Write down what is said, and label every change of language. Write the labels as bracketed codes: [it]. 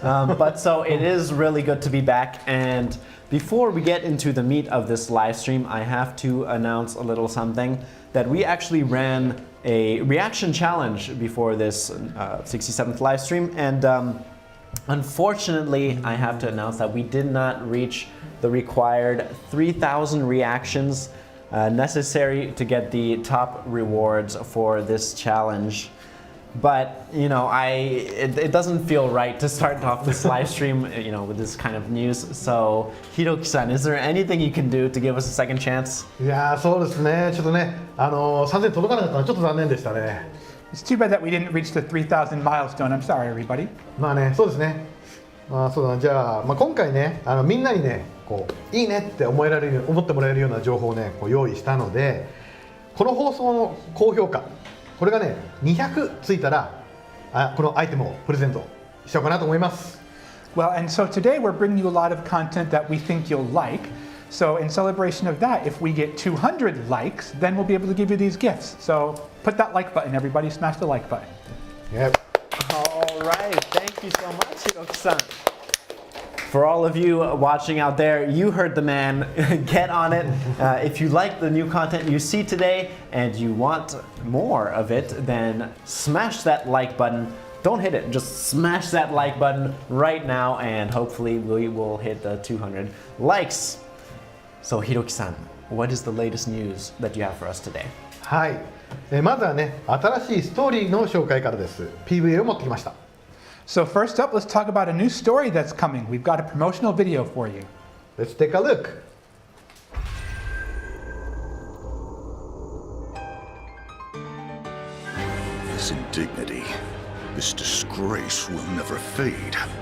[en] But so it is really good to be back, and before we get into the meat of this live stream, I have to announce a little something, that we actually ran a reaction challenge before this 67th live stream, and unfortunately, I have to announce that we did not reach the required 3,000 reactions necessary to get the top rewards for this challenge. But, you know, it doesn't feel right to start off this live stream, you know, with this kind of news. So, Hiroki-san, is there anything you can do to give us a second chance? [ja] いやー、そうですね。ちょっとね、3000届かなかったのはちょっと残念でしたね。 [en] It's too bad that we didn't reach the 3,000 milestone. I'm sorry, everybody. [ja] まあね、そうですね。まあそうだな。じゃあ、今回ね、みんなにね、こういいねって思ってもらえるような情報をね、こう用意したので、この放送の高評価、これがね、200ついたら、このアイテムをプレゼントしようかなと思います。 [en] Well, and so today we're bringing you a lot of content that we think you'll like. So in celebration of that, if we get 200 likes, then we'll be able to give you these gifts. So put that like button, everybody. Smash the like button. Yep. All right, thank you so much, Hiroki-san. For all of you watching out there, you heard the man. Get on it. If you like the new content you see today and you want more of it, then smash that like button. Don't hit it, just smash that like button right now, and hopefully we will hit the 200 likes. So Hiroki-san, what is the latest news that you have for us today? [ja] はい。まずはね、新しいストーリーの紹介からです。PV を持ってきました。 [en] So first up, let's talk about a new story that's coming. We've got a promotional video for you. Let's take a look. This indignity, this disgrace will never fade.